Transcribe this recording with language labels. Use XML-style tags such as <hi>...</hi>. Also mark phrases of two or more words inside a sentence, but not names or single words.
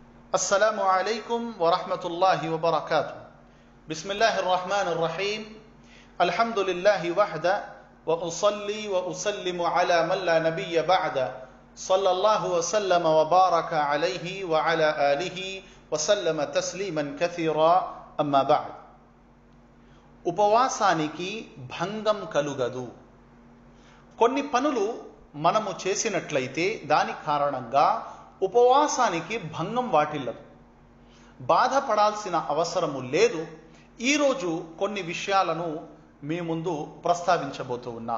<ar>السلام عليكم ورحمة الله وبركاته. بسم الله الرحمن الرحيم. الحمد لله وحده وأصلي وأسلم على من لا نبي بعده صلى الله وسلم وبارك عليه وعلى آله وسلم تسليما كثيرا أما بعد.</ar> <te>ఉపవాసానికి భంగం కలుగదు. కొన్ని పనులు మనము చేసినట్లయితే దాని కారణంగా ఉపవాసానికి భంగం వాటిల్లదు. బాధపడాల్సిన అవసరము లేదు. ఈరోజు కొన్ని విషయాలను మీ ముందు ప్రస్తావించబోతూ ఉన్నాను.</te>